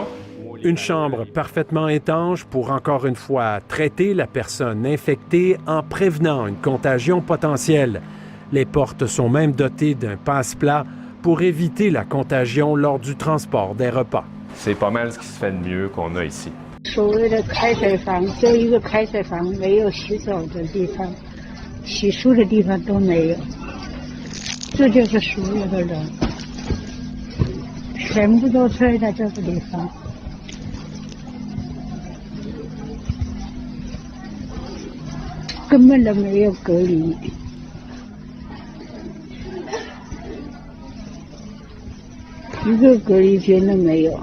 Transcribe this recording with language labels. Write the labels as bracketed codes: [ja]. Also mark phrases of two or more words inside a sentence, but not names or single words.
[fr] Une chambre parfaitement étanche pour encore une fois traiter la personne infectée en prévenant une contagion potentielle. Les portes sont même dotées d'un passe-plat pour éviter la contagion lors du transport des repas. C'est pas mal ce qui se fait de mieux qu'on a ici. [zh] 所谓的开水房，就一个开水房，没有洗手的地方。洗漱的地方都没有，这就是所有的人，全部都睡在这个地方。根本都没有隔离，一个隔离间都没有。